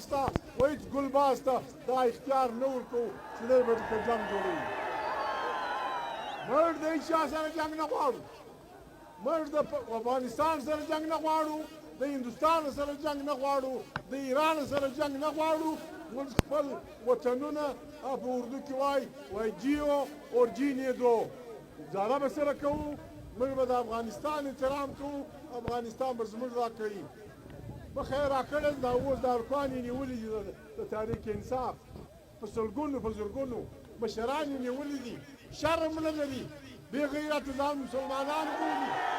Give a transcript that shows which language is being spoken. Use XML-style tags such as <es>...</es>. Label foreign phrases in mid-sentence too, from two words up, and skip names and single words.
<ps>ته هیڅ ګلباز ته دا اختیار نه ورکوو چې دی به دلته جنګ جوړوي موږ د هیڅ چا سره جنګ نه غواړو موږ د افغانستان سره جنګ نه غواړو د هندوستان سره جنګ نه غواړو د ایران سره جنګ نه غواړو موږ خپل وطنونه په اردو کې وایي</ps> <ur>جیو اور جینے دو</ur> <ps>ګزاره به سره کوو موږ به د افغانستان احترام کوو افغانستان به زموږ راکوي بخیر راکړل دا اوس د ارکان یې نیولي دي د تحریک انصاف په سلګونو په زرګونو مشران یې نیولي دي شرم نه لري بغیرت ځان مسلمانان بولي</ps>